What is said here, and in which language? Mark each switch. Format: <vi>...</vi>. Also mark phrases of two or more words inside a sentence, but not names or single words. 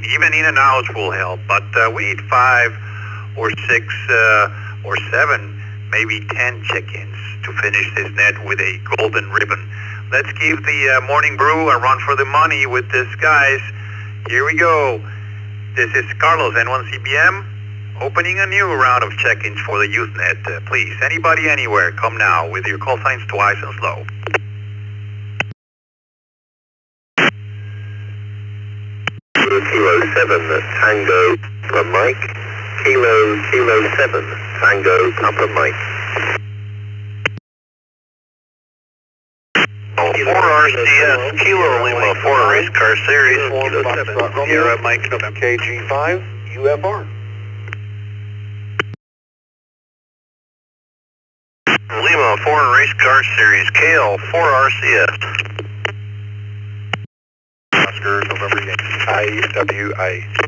<en>Even in and outs will help, but we need 5 or 6 or 7, maybe 10 check-ins to finish this net with a golden ribbon. Let's give the Morning Brew a run for the money with this, guys. Here we go. This is Carlos, N1CBM, opening a new round of check-ins for the Usenet. Please, anybody, anywhere, come now with your call signs twice and slow. Kilo 7, Tango, Papa Mike. Kilo 7, Tango, Papa Mike. 4 RCS, Kilo Lima, 4 race car series, Kilo 7, Sierra Mike, KG5, UFR. Lima, 4 race car series, KL, 4 RCS. Oscar, November Yankee, IWI.</en>